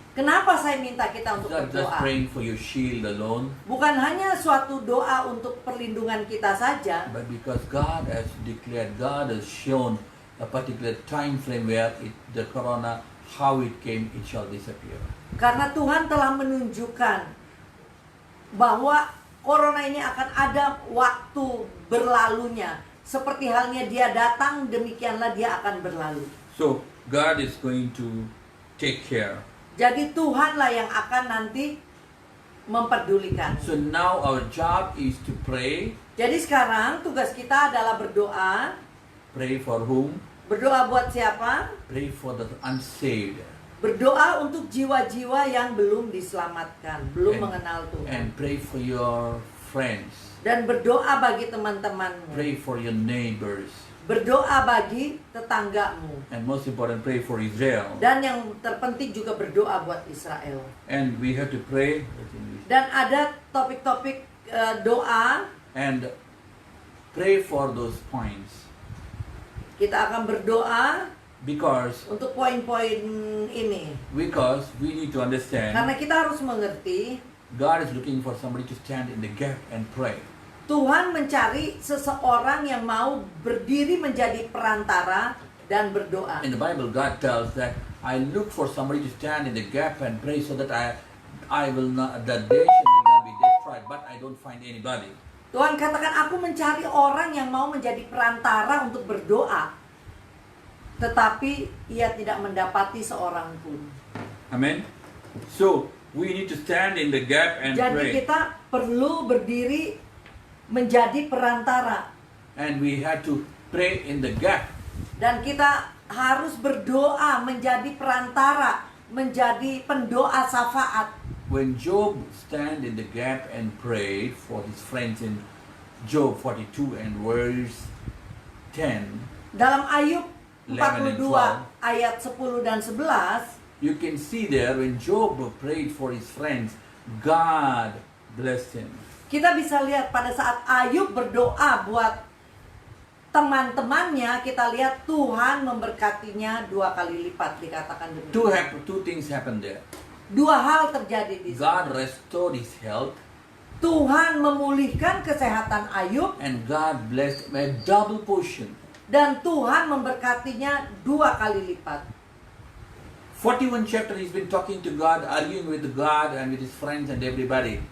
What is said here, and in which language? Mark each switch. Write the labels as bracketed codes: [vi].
[id] Kenapa saya minta kita [en] It's [id] untuk [en] not just [id] berdoa? [en] praying for your shield alone, [id] Bukan hanya suatu doa untuk perlindungan kita saja, [en] but because God has declared, God has shown a particular time frame where the corona, how it came, it shall disappear. [id] karena Tuhan telah menunjukkan bahwa corona ini akan ada waktu berlalunya. Seperti halnya dia datang, demikianlah dia akan berlalu. [en] So, God is going to take care. [id] Jadi Tuhanlah yang akan nanti memperdulikan. [en] So now our job is to pray. [id] Jadi sekarang tugas kita adalah berdoa. [en] Pray for whom? [id] Berdoa buat siapa? [en] Pray for the unsaved. [id] Berdoa untuk jiwa-jiwa yang belum diselamatkan, belum mengenal [en] And [id] Tuhan. [en] pray for your friends. [id] Dan berdoa bagi teman-temanmu. [en] Pray for your neighbors. [id] Berdoa bagi tetanggamu. [en] And most important, pray for Israel. [id] Dan yang terpenting juga berdoa buat Israel. [en] And we have to pray. [id] Dan ada topik-topik doa. [en] And pray for those points. [id] Kita akan berdoa [en] Because [id] untuk poin-poin ini. [en] we need to understand, [id] Karena kita harus mengerti [en] God is looking for somebody to stand in the gap and pray. [id] Tuhan mencari seseorang yang mau berdiri menjadi perantara dan berdoa. [en] In the Bible, God tells that I look for somebody to stand in the gap and pray so that I will not, the nation will not be destroyed, but I don't find anybody. [id] Tuhan katakan, aku mencari orang yang mau menjadi perantara untuk berdoa. Tetapi ia tidak mendapati seorang pun. [en] Amen. So, we need to stand in the gap and [id] Jadi [en] pray. [id] kita perlu berdiri menjadi perantara. [en] And we have to pray in the gap. [id] Dan kita harus berdoa, menjadi perantara, menjadi pendoa syafaat. [en] When Job stand in the gap and prayed for his friends in Job 42 and verse 10, [id] Dalam Ayub [en] 11 and [id] 42 ayat 10 dan 11, [en] you can see there when Job prayed for his friends, God blessed him. [id] kita bisa lihat pada saat Ayub berdoa buat teman-temannya, kita lihat Tuhan memberkatinya 2 kali lipat, dikatakan demikian. [en] Two things happened there. [id] 2 hal terjadi di [en] God [id] sana. [en] restored his health [id] Tuhan memulihkan kesehatan Ayub [en] and God blessed him a double portion. [id] dan Tuhan memberkatinya 2 kali lipat. [en] 41 chapter he's been talking to God, arguing with God and with his friends and everybody.